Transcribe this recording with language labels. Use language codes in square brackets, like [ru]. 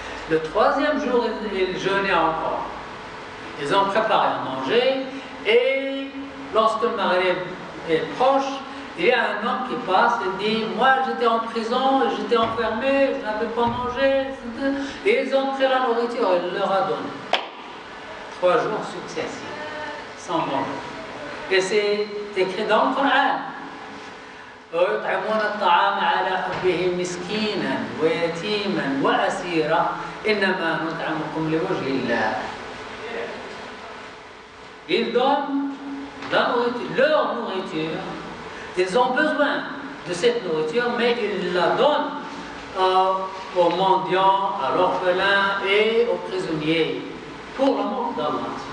[fr] Le troisième jour, ils jeûnaient encore. Ils ont préparé à manger et lorsque le maghrib est proche, il y a un homme qui passe et dit « Moi, j'étais en prison, j'étais enfermé, je n'avais pas mangé. » Et ils ont pris la nourriture et il leur a donné. 3 jours successifs, sans manger. Et c'est écrit dans le Coran. [ar] ويطعمون الطعام على حبه مسكينا ويتيما وأسيرا إنما نطعمكم لوجه الله. [fr] Ils donnent leur nourriture. Ils ont besoin de cette nourriture, mais ils la donnent aux mendiants, à l'orphelin et aux prisonniers pour l'amour d'Allah.